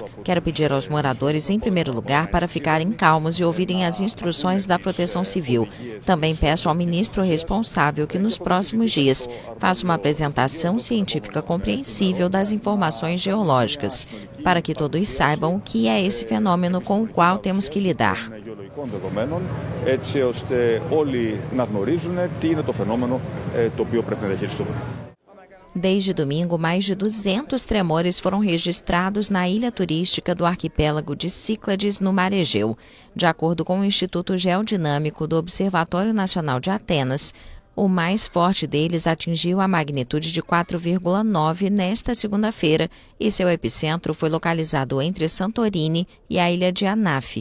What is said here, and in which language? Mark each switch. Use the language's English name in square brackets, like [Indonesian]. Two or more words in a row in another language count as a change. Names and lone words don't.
[Portuguese] Quero pedir aos moradores, em primeiro lugar, para ficarem calmos e ouvirem as instruções da Proteção Civil. Também peço ao ministro responsável que, nos próximos dias, faça uma apresentação científica compreensível das informações geológicas, para que todos saibam o que é esse fenômeno com o qual temos que lidar. [Greek] των δεδομένων, έτσι ώστε όλοι να γνωρίζουν τι είναι το φαινόμενο το οποίο πρέπει να διαχειριστούμε. [Portuguese] Desde domingo, mais de 200 tremores foram registrados na ilha turística do arquipélago de Cíclades, no Mar Egeu. De acordo com o Instituto Geodinâmico do Observatório Nacional de Atenas, o mais forte deles atingiu a magnitude de 4,9 nesta segunda-feira e seu epicentro foi localizado entre Santorini e a ilha de Anafi.